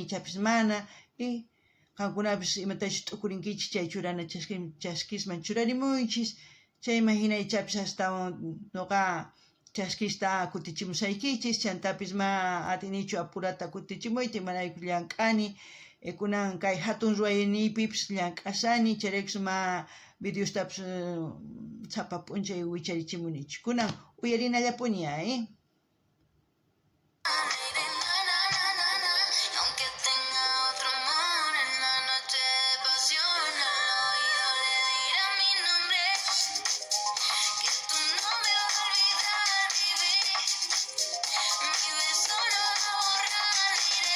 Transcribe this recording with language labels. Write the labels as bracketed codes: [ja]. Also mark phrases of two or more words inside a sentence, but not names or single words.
[qu] ichapis mana, y qankunapish imatachu t'ukurinkichis chay churana chaskisman churarimuychis, chayman hina ichapis hasta noqa chaskista kutichimusaykichis, chantapis ma atinichu apurata kutichimuyta, imarayku llank'ani, kunan kay hatun ruwayniypipish llank'asani, chayraykus ma videostapis sapa p'unchay wicharichimunichu. Kunan uyarinallapuni, [es] Aunque tenga otro amor en la noche pasional, al oído le dirá mi nombre, que tú no me vas a olvidar, baby. Mi beso no va a borrar, diré.